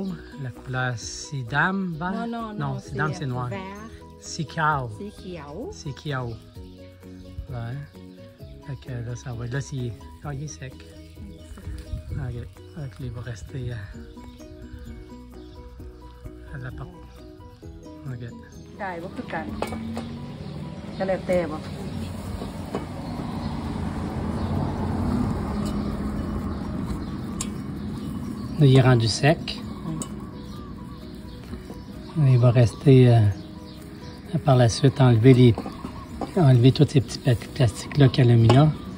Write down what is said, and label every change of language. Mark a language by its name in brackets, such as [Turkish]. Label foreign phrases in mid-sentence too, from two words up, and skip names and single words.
[French] La couleur Sidam. Non, Sidam, c'est noir. vert [Lao] ສີຂຽວ. ສີຂຽວ [French] Sikiao. Ouais. Fait que là, ça va être. Là, il est sec. Ok. Donc, il va rester à la porte. Ok. [Lao] ໄດ້ບໍ່ຄືກັນກໍແລ້ວແຕ່ບໍ່ [French] Là, il est rendu sec. Il va rester par la suite enlever tous ces petits plastiques-là qu'elle a mis là.